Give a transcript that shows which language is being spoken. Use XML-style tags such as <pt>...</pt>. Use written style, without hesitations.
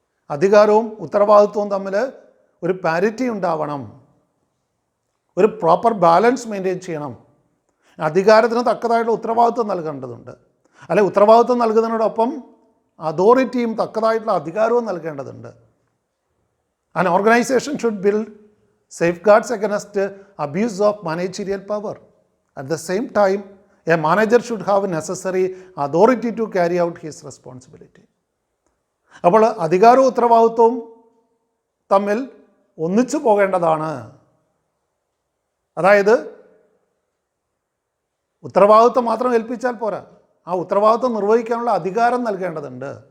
<ml>അധികാരവും ഉത്തരവാദിത്വവും തമ്മിൽ ഒരു പാരിറ്റി ഉണ്ടാവണം, ഒരു പ്രോപ്പർ ബാലൻസ് മെയിൻറ്റെയിൻ ചെയ്യണം. അധികാരത്തിന് തക്കതായിട്ടുള്ള ഉത്തരവാദിത്വം നൽകേണ്ടതുണ്ട്, അല്ലെ ഉത്തരവാദിത്വം നൽകുന്നതിനോടൊപ്പം അതോറിറ്റിയും തക്കതായിട്ടുള്ള അധികാരവും നൽകേണ്ടതുണ്ട്.</ml> <en>An organization should build safeguards against abuse of managerial power. At the same time, a manager should have necessary authority to carry out his responsibility.</en> <ml>അപ്പോൾ അധികാരവും ഉത്തരവാദിത്വവും തമ്മിൽ ഒന്നിച്ചു പോകേണ്ടതാണ്. അതായത് ഉത്തരവാദിത്വം മാത്രം ഏൽപ്പിച്ചാൽ പോരാ, ആ ഉത്തരവാദിത്വം നിർവഹിക്കാനുള്ള അധികാരം നൽകേണ്ടതുണ്ട്.</ml>